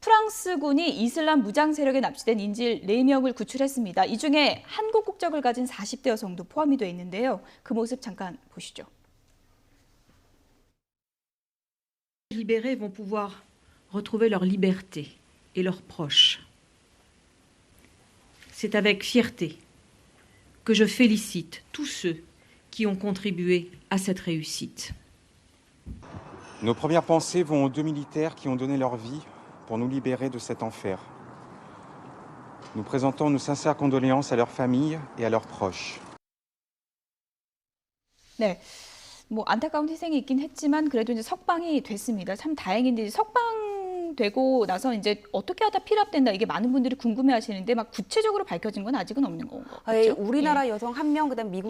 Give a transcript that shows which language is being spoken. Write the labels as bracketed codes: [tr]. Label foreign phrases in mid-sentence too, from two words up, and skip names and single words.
[ko] 프랑스군이 이슬람 무장 세력에 납치된 인질 4명을 구출했습니다. 이 중에 한국 국적을 가진 40대 여성도 포함이 돼 있는데요. 그 모습 잠깐 보시죠. [fr] Libérés vont pouvoir retrouver leur liberté et leurs proches. C'est avec fierté que je félicite tous ceux qui ont contribué à cette réussite. Nos premières pensées vont aux 2 militaires qui ont donné leur vie pour nous libérer de cet enfer. Nous présentons nos sincères condoléances à leurs familles et à leurs proches. [ko] 네. 뭐 안타까운 희생이 있긴 했지만 그래도 이제 석방이 됐습니다. 참 다행인데 석방되고 나서 이제 어떻게 하다 피랍된다 이게 많은 분들이 궁금해하시는데 막 구체적으로 밝혀진 건 아직은 없는 건가요? 예, 우리나라 여성 1명, 그다음 미국